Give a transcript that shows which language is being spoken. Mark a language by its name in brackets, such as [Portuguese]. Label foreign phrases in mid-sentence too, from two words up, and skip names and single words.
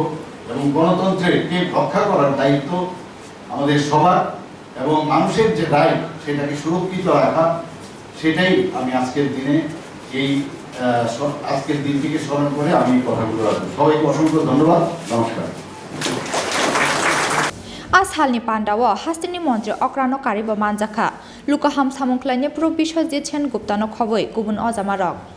[Bangla] এবং গণতন্ত্রকে রক্ষা করার দায়িত্ব আমাদের সবার এবং মানুষের যে রাইট সেটাকে সুরক্ষিত রাখা, সেটাই আমি আজকের দিনটিকে স্মরণ করে আমি কথাগুলো রাখবো। সবাইকে অসংখ্য ধন্যবাদ, নমস্কার। [Kok Borok] आज हालनि पान्डाओ हास्टेनि मन्त्री अक्रानो कारिबो मानजाखा लुकाहाम सामुंख्लाइनि प्रो बिश्वजित सेन गुप्तानो खबै गुबुन अजामारक